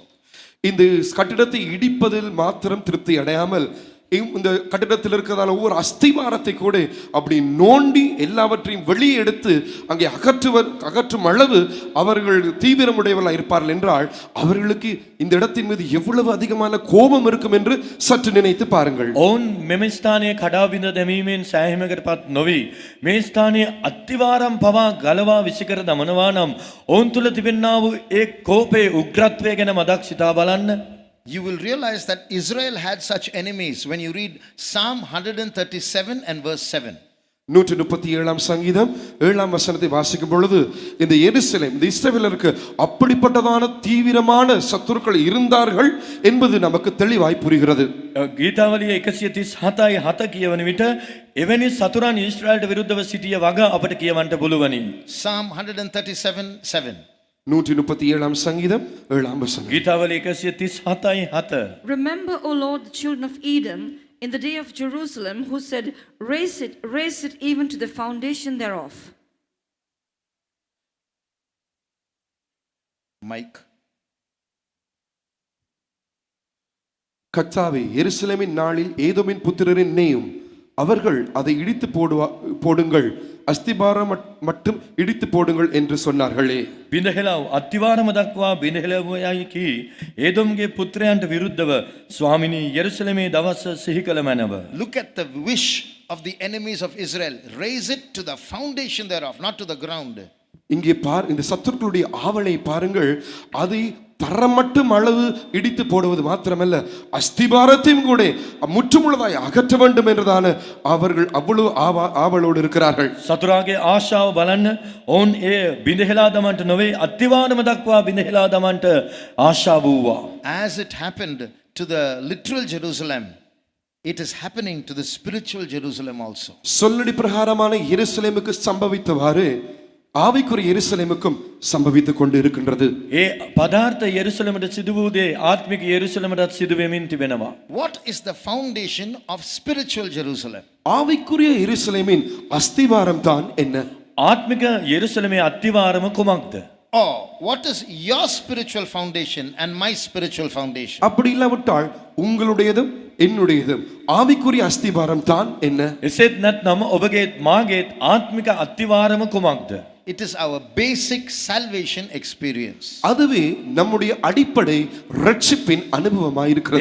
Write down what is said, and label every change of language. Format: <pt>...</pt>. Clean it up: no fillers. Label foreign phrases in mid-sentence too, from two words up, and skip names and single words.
<ta>இந்த கட்டிடத்தை இடிப்பதில் மாத்திரம் திருப்தி அடையாமல் இந்த கட்டிடத்தில் இருக்கிறதான ஒவ்வொரு அஸ்திவாரத்தை கூட அப்படி நோண்டி எல்லாவற்றையும் வெளியே எடுத்து அங்கே அகற்றும் அளவு அவர்கள் தீவிரமுடையவர்களாக இருப்பார்கள் என்றால் அவர்களுக்கு இந்த இடத்தின் மீது எவ்வளவு அதிகமான கோபம் இருக்கும் என்று சற்று நினைத்து பாருங்கள்.</ta> <si>ඔවුන් මෙම ස්ථානයේ කඩා බිඳ දැමීමෙන් සෑහීමකටපත් නොවි මේ ස්ථානයේ අත්තිවාරම් පවා ගලවා විසිකර දමනවා නම් ඔවුන් තුල තිබෙනා වූ ඒ කෝපයේ උග්‍රත්වය ගැන මදක් සිතා බලන්න.</si> <en>You will realize that Israel had such enemies when you read Psalm 137 and verse 7.</en> <ta>137 சங்கீதம் 7 வசனத்தை வாசிக்கும் பொழுது இந்த எருசலேம் இந்த இஸ்ரவேலருக்கு அப்படிப்பட்டதான தீவிரமான சத்துருக்கள் இருந்தார்கள் என்பது நமக்கு தெளிவாய் புரிகிறது.</ta> <si>ගීතාවලිය 137:7 කියවන විට එවැනි සතුරන් ඊශ්‍රායලට විරුද්ධව සිටිය වග අපට කියවන්නට පුළුවනි.</si> <en>Psalm 137:7.</en> <ta>137 சங்கீதம் 7 வசனம்.</ta> <si>ගීතාවලිය 137:7.</si> <en>Remember, O Lord, the children of Edom in the day of Jerusalem, who said, raise it even to the foundation thereof. Mike.</en> <ta>கர்த்தாவே, எருசலேமின் நாளில் ஏதோமின் புத்திரரின் நேயும் அவர்கள் அதை இடித்து போடுங்கள், அஸ்திபாரம் மட்டும் இடித்து போடுங்கள் என்று சொன்னார்களே.</ta> <si>බිඳහෙලව අත්තිවාරම දක්වා බිඳහෙලවයයි කී ඒදොම්ගේ පුත්‍රයන්ට විරුද්ධව ස්වාමිනී යෙරුසලමේ දවස සිහි කළ මැනව.</si> <en>Look at the wish of the enemies of Israel. Raise it to the foundation thereof, not to the ground.</en> <ta>இங்கே இந்த சத்துருக்களுடைய ஆவலை பாருங்கள். அதை தரமட்டும் அளவு இடித்து போடுவது மாத்திரமல்ல, அஸ்திபாரத்தையும் கூட முற்றுமுழுதாய் அகற்ற வேண்டும் என்றதான அவர்கள் அவ்வளவு ஆவலோடு இருக்கிறார்கள்.</ta> <si>සතුරාගේ ආශාව බලන්න ඔවුන් ඒ බිඳහෙලා දමන්ට නොවේ අත්තිවාරම දක්වා බිඳහෙලා දමන්ට ආශාව වූවා.</si> <en>As it happened to the literal Jerusalem, it is happening to the spiritual Jerusalem also.</en> <ta>சொல்லடி பிரகாரமான எருசலேமுக்கு சம்பவித்தவாறு ஆவிக்குரிய எருசலேமுக்கும் சம்பவித்துக் கொண்டு இருக்கின்றது.</ta> <si>ඒ පදාර්ථ යෙරුසලමට සිදු වූ දේ ආත්මික යෙරුසලමටත් සිදු වෙමින් තිබෙනවා.</si> <en>What is the foundation of spiritual Jerusalem?</en> <ta>ஆவிக்குரிய எருசலேமின் அஸ்திவாரம் தான் என்ன?</ta> <si>ආත්මික යෙරුසලමේ අත්තිවාරම කුමක්ද?</si> <en>Or what is your spiritual foundation and my spiritual foundation?</en> <ta>அப்படி இல்லாவிட்டால் உங்களுடையதும் என்னுடையதும் ஆவிக்குரிய அஸ்திவாரம் தான் என்ன?</ta> <si>එසේත් නැත්නම් ඔබගේත් මාගේත් ආත්මික අත්තිවාරම කුමක්ද?</si> <en>It is our basic salvation experience.</en> <ta>அதுவே நம்முடைய அடிப்படை ரட்சிப்பின் அனுபவமாய் இருக்கிறது.</ta>